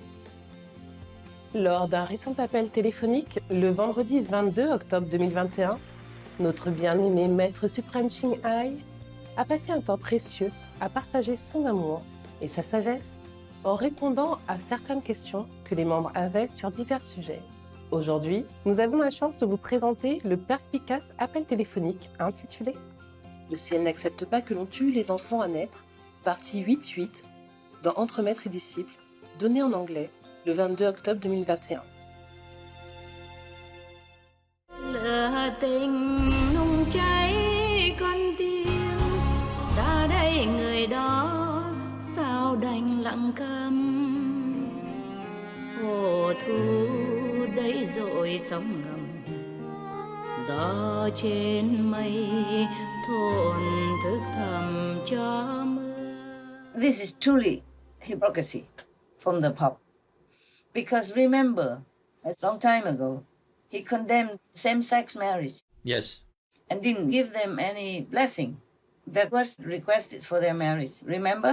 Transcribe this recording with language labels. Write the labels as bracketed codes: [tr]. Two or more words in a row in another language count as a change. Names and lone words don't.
[fr] Lors d'un récent appel téléphonique, le vendredi 22 octobre 2021, notre bien-aimé Maître suprême Ching Hai a passé un temps précieux à partager son amour et sa sagesse en répondant à certaines questions que les membres avaient sur divers sujets. Aujourd'hui, nous avons la chance de vous présenter le perspicace appel téléphonique intitulé « Le ciel n'accepte pas que l'on tue les enfants à naître », partie 8-8, dans Entre maîtres et disciples, donné en anglais le 22 octobre 2021. [vi] Sao đành lặng câm hồ thu đấy rồi sóng ngầm gió trên mây thổn thức thầm cho mưa. [en] This is truly hypocrisy from the Pope, because remember, a long time ago, he condemned same-sex marriage. Yes. And didn't give them any blessing that was requested for their marriage. Remember?